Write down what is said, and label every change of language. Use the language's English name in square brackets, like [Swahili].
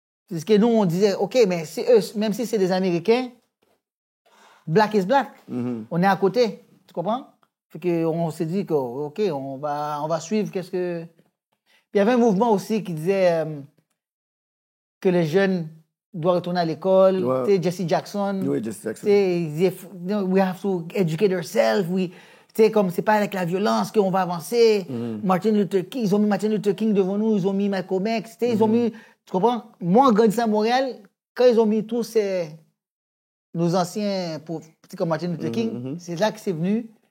[French] C'est ce que nous, on disait, OK, mais c'est eux, même si c'est des Américains, [English] black is black. [French] On est à côté. Tu comprends? Fait qu'on s'est dit que, OK, on va suivre qu'est-ce que... Puis il y avait un mouvement aussi qui disait que les jeunes doivent retourner à l'école. Ouais. Tu sais, Jesse Jackson. Oui, Jesse Jackson. Tu sais, il disait, [English] we have to educate ourselves. [French] Tu sais, comme c'est pas avec la violence qu'on va avancer. Martin Luther King, ils ont mis Martin Luther King devant nous, ils ont mis Malcolm X. Tu sais, ils ont mis... Tu comprends? Moi, en grandissant à Montréal, quand ils ont mis tous nos anciens, comme Martin Luther King, c'est là que c'est venu.